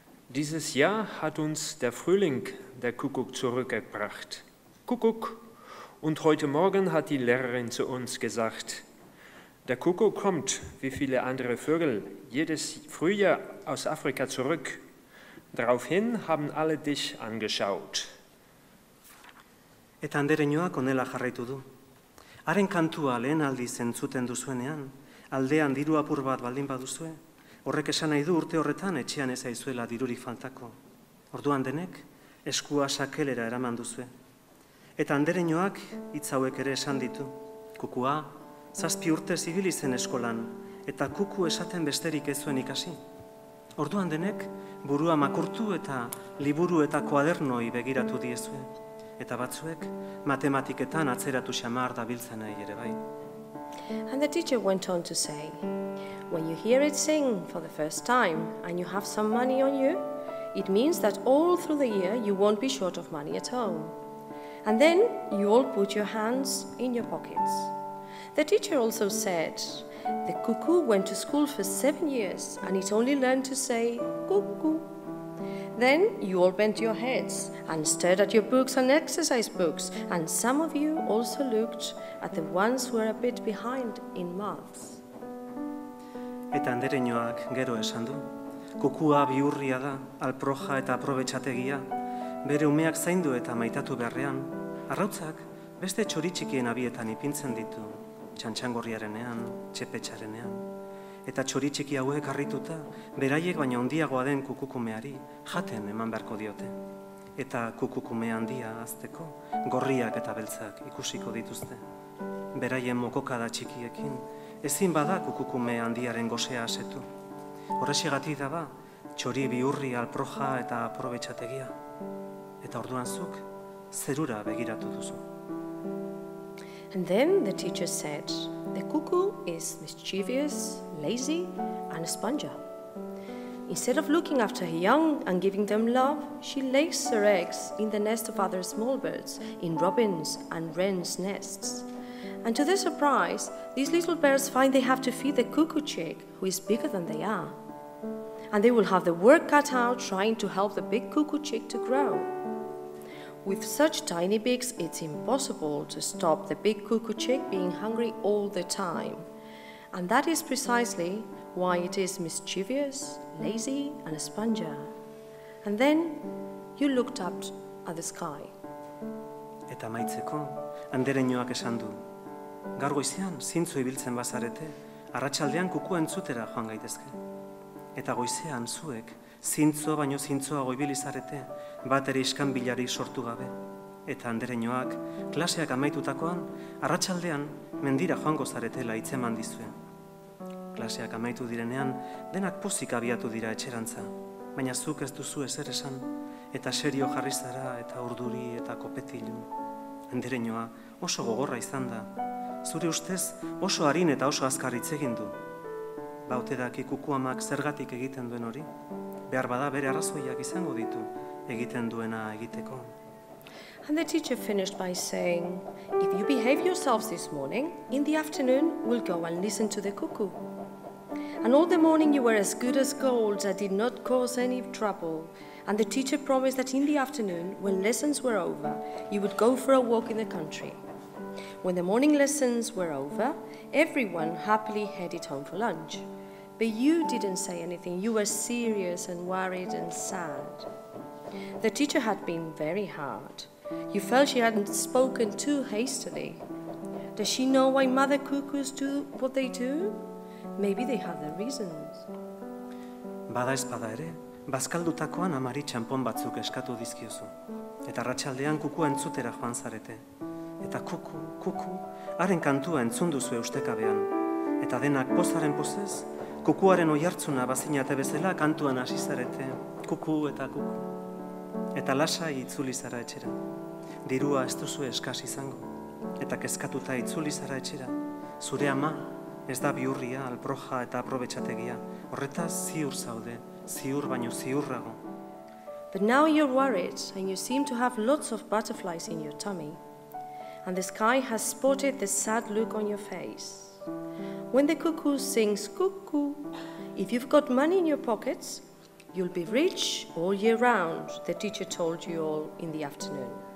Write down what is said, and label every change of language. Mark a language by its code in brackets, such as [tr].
[de] Dieses Jahr hat uns der Frühling, der Kuckuck, zurückgebracht. Kuckuck. Und heute Morgen hat die Lehrerin zu uns gesagt, der Kuckuck kommt, wie viele andere Vögel, jedes Frühjahr aus Afrika zurück. Daraufhin haben alle dich angeschaut. [eu] Eta andereñoak onela jarraitu du. Haren kantua lehen aldiz entzuten duzuenean, aldean diru apur bat baldin baduzue, horrek esan nahi du urte horretan etxean ez aizuela dirurik faltako. Orduan denek, eskua sakelera eraman duzue. Eta andereñoak hitz hauek ere esan ditu. Kukua, 7 urte ibili zen eskolan, eta kuku esaten besterik ez zuen ikasi. Orduan denek, burua makurtu eta liburu eta koadernoi begiratu diezue. Eta batzuek, matematiketan atzeratu xamar dabiltzenei ere bai. [en] And the teacher went on to say, when you hear it sing for the first time and you have some money on you, it means that all through the year you won't be short of money at home. And then you all put your hands in your pockets. The teacher also said, the cuckoo went to school for 7 years and it only learned to say cuckoo. Then you all bent your heads and stared at your books and exercise books, and some of you also looked at the ones who were a bit behind in maths. [eu] Eta andereñoak gero esan du, kukua bihurria da, alproja eta aprobetxategia, bere umeak zaindu eta maitatu beharrean, arrautzak beste txoritxikien abietan ipintzen ditu, txantxangorriarenean, txepetxarenean. Eta txoritxiki hauek harrituta, beraiek baina handiagoa den kukukumeari jaten eman beharko diote. Eta kukukume handia azteko, gorriak eta beltzak ikusiko dituzte. Beraien mokokada txikiekin, ezin bada kukukume handiaren gosea asetu. Horrexegatik da ba, txori bihurri alproja eta aprobetxategia. Eta orduan zuk, zerura begiratu duzu. [en] And then the teacher said, the cuckoo is mischievous, lazy, and a sponger. Instead of looking after her young and giving them love, she lays her eggs in the nest of other small birds, in robins' and wrens' nests. And to their surprise, these little birds find they have to feed the cuckoo chick, who is bigger than they are. And they will have the work cut out trying to help the big cuckoo chick to grow. With such tiny beaks, it's impossible to stop the big cuckoo chick being hungry all the time. And that is precisely why it is mischievous, lazy, and a sponger. And then you looked up at the sky. [eu] Eta maitzeko, andereñoak esan du. Gaur goizean, zintzo ibiltzen bazarete, arratsaldean kukua entzutera joan gaitezke. Eta goizean zuek, zintzo baino zintzoago ibili zarete, bat ere iskanbilari sortu gabe. Eta andereñoak, klaseak amaitutakoan, arratsaldean mendira joango zaretela hitzeman dizue. Klaseak amaitu direnean, denak pozik abiatu dira etxerantza, baina zuk ez duzu ezer esan, eta serio jarri zara eta urduri eta kopetilu. Andereñoa oso gogorra izan da, zure ustez oso arin eta oso azkar hitz egin du. Baute daki kuku amak zergatik egiten duen hori, behar bada bere arrazoiak izango ditu egiten duena egiteko. [en] And the teacher finished by saying, if you behave yourselves this morning, in the afternoon we'll go and listen to the cuckoo. And all the morning you were as good as gold that did not cause any trouble. And the teacher promised that in the afternoon, when lessons were over, you would go for a walk in the country. When the morning lessons were over, everyone happily headed home for lunch. But you didn't say anything. You were serious and worried and sad. The teacher had been very hard. You felt she hadn't spoken too hastily. Does she know why mother cuckoos do what they do? Maybe they have their reasons. [eu] Bada ezpada ere, bazkaldutakoan amari txanpon batzuk eskatu dizkiozu. Eta arratsaldean kukua entzutera joan zarete. Eta kuku, haren kantua entzun duzu eustekabean. Eta denak pozaren pozez, kukuaren oihartzuna bazinate bezala kantuan hasi zarete. Kuku. Eta lasai itzuli zara etxera. Dirua ez duzu eskas izango. Eta kezkatuta itzuli zara etxera. Zure ama ez da bihurria, alproja eta aprobetxategia. Horretaz ziur zaude, ziur baino ziurrago. [en] But now you're worried and you seem to have lots of butterflies in your tummy. And the sky has spotted the sad look on your face. When the cuckoo sings cuckoo, if you've got money in your pockets, you'll be rich all year round, the teacher told you all in the afternoon.